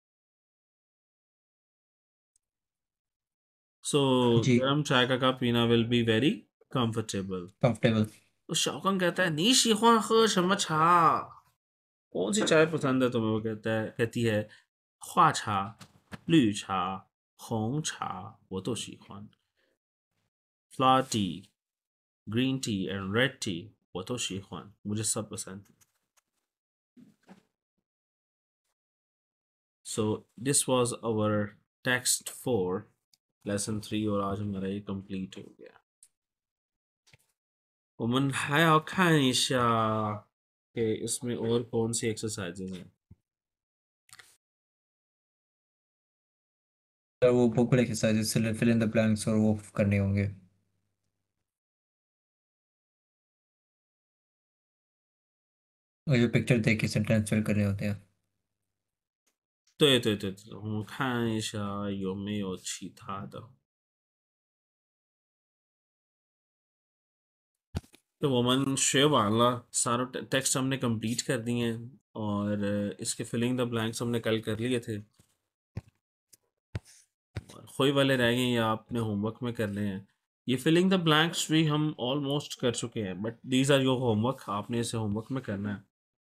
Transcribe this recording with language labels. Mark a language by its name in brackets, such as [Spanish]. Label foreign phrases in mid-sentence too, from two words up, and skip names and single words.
[English] So [Hindi] जी गर्म चाय का कप पीना [English] will be very comfortable. कंफर्टेबल। [Hindi] तो शाओकांग कहता है [Chinese] 你喜欢喝什么茶? [Hindi] कौन सी चाय पसंद है तुम्हें? वो कहती है [Chinese] 花茶、绿茶、红茶我都喜欢. [English] Flower tea, green tea and red tea [Chinese] 我都喜欢, [Hindi] मुझे सब पसंद है. [English] So this was our text 4 lesson 3 [Hindi] और आज हमारा ये कंप्लीट हो गया. [Chinese] 我们还要看一下 [Hindi] कि इसमें और कौन सी एक्सरसाइजेज हैं. सर वो बुक लेके साइज [English] fill in the blanks [Hindi] और वो करने होंगे। और जो पिक्चर देख के सेंटेंस फिल करने होते हैं। [Chinese] 对对对对，我们看一下有没有其他的。 [Hindi] तो वमन शेयर वाला सारा टेक्स्ट हमने कंप्लीट कर दिए हैं और इसके [English] filling the blanks [Hindi] हमने कल कर लिए थे और खोई वाले रह गए ये आपने होमवर्क में करने हैं। ये [English] filling the blanks [Hindi] भी हम ऑलमोस्ट कर चुके हैं [English] but these are your homework, [Hindi] आपने इसे होमवर्क में करना है।